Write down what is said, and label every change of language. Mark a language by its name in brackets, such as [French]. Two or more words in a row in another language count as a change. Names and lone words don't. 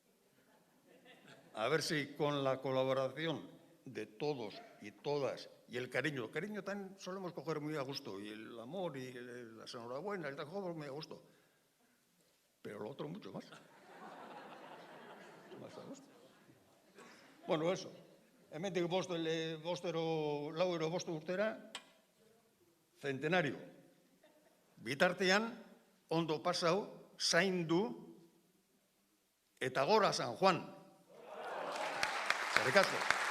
[Spanish] A ver si con la colaboración de todos y todas, y el cariño también solemos coger muy a gusto, y el amor y las enhorabuenas, el trabajo muy a gusto, pero lo otro mucho más. Más a gusto. Bueno, eso. [Basque] Hemendik 5 urtera, centenario. Bitartean, ondo pasau, zaindu, eta gora San Juan. Eskerrik asko.